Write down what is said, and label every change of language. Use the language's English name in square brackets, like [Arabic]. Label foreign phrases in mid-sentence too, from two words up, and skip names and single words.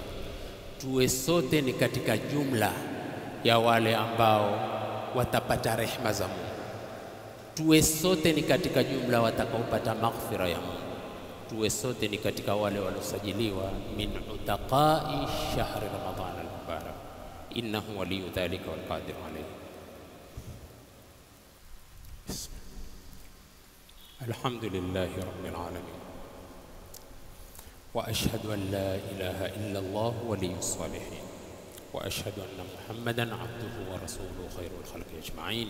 [Swahili] Tuwe sote ni katika jumla ya wale ambao watapata rehema za Mungu. Tuwe sote ni katika jumla watakaopata maghfira ya Mungu. Tuwe sote ni katika wale waliosajiliwa [Arabic] من عتقاء شهر رمضان المبارك. إنه ولي ذلك والقادر عليه الحمد لله رب العالمين. وأشهد أن لا إله إلا الله ولي الصالحين، وأشهد أن محمدًا عبده ورسوله خير الخلق أجمعين.